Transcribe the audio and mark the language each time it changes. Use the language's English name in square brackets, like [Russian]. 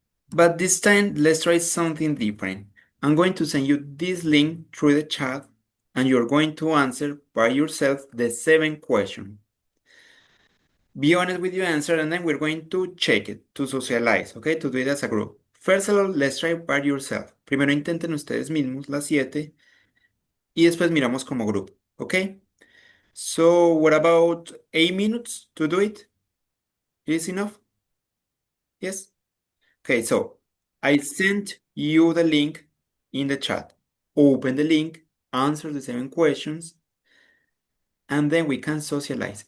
[English] But this time let's try something different. I'm going to send you this link through the chat and you're going to answer by yourself the 7 question. Be honest with your answer and then we're going to check it to socialize, okay? To do it as a group. First of all, let's try by yourself. [Spanish] Primero intenten ustedes mismos las 7 y después miramos como grupo, ¿ok? [English] So what about 8 minutes to do it? Is enough? Yes? Okay, so I sent you the link in the chat. Open the link, answer the 7 questions, and then we can socialize.